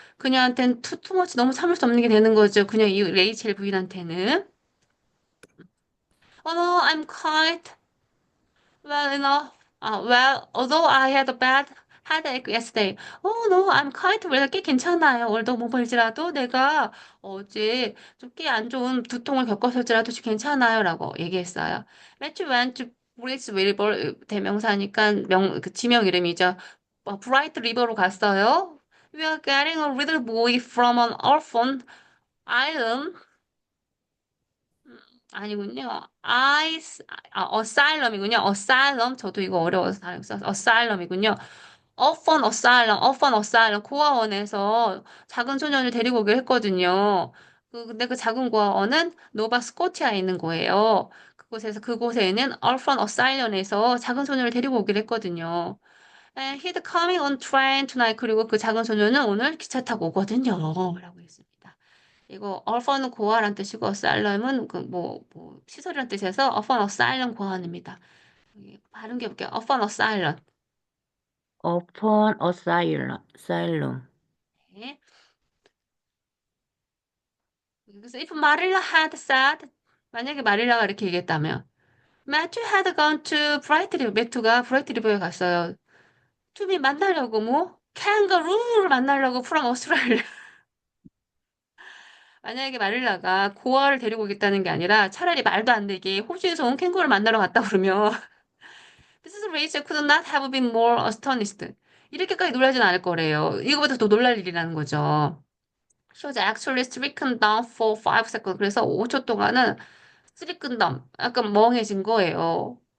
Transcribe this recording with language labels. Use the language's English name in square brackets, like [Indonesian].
[Korean] 그녀한테는 [English] too much [Korean] 너무 참을 수 없는 게 되는 거죠. 그녀 이 레이첼 부인한테는. [English] Oh no, I'm quite well enough. Well, although I had a bad headache yesterday. Oh no, I'm quite well. [Korean] 꽤 괜찮아요. 얼도 못 벌지라도 내가 어제 좀 꽤 안 좋은 두통을 겪었을지라도 괜찮아요. 라고 얘기했어요. [English] Matthew went to Bridge River [Korean] 대명사니까 그 지명 이름이죠. 브라이트 리버로 갔어요. [English] We are getting a little boy from an orphan island. [Korean] 아니군요. asylum이군요. asylum. 저도 이거 어려워서 잘 써서 asylum이군요. [English] orphan asylum, orphan asylum. [Korean] 고아원에서 작은 소년을 데리고 오기로 했거든요. 근데 그 작은 고아원은 노바 스코티아에 있는 거예요. 그곳에는 orphan asylum에서 작은 소년을 데리고 오기로 했거든요. [English] And he's coming on train tonight. [Korean] 그리고 그 작은 소년은 오늘 기차 타고 오거든요. 라고 했습니다. 이거 orphan은 고아란 뜻이고 asylum은 그 시설이란 뜻에서 orphan asylum 고아원입니다. 여기 발음 해볼게요. orphan asylum. [English] Upon asylum. [Korean] 네. 그래서 [English] if Marilla had said [Korean] 만약에 마릴라가 이렇게 얘기했다면 [English] Matthew had gone to Bright River. [Korean] 매튜가 브라이트 리버에 갔어요. 투미 만나려고 뭐 캥거루를 만나려고 [English] from Australia. [Korean] 만약에 마릴라가 고아를 데리고 오겠다는 게 아니라 차라리 말도 안 되게 호주에서 온 캥거루를 만나러 갔다 그러면 Mrs. [English] Rachel could not have been more astonished. [Korean] 이렇게까지 놀라진 않을 거래요. 이거보다 더 놀랄 일이라는 거죠. [English] She was actually stricken down for 5 seconds. [Korean] 그래서 5초 동안은 [English] stricken down, [Korean] 약간 멍해진 거예요.